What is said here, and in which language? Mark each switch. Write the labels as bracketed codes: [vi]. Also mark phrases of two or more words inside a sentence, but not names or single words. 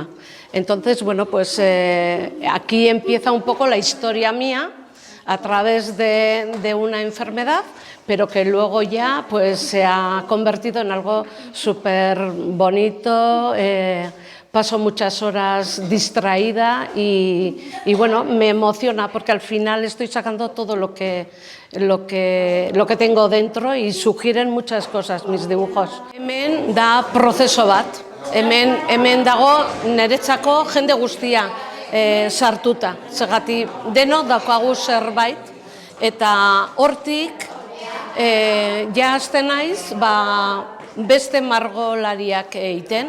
[es] Entonces, bueno, pues aquí empieza un poco la historia mía a través de una enfermedad, pero que luego ya pues se ha convertido en algo súper bonito. Paso muchas horas distraída y bueno, me emociona porque al final estoy sacando todo lo que tengo dentro, y sugieren muchas cosas mis dibujos. [eu] Hemen da prozeso bat, hemen dago niretzako jende guztia sartuta, zergatik denok daukagu zerbait, eta hortik ja hasten naiz beste margolariak egiten.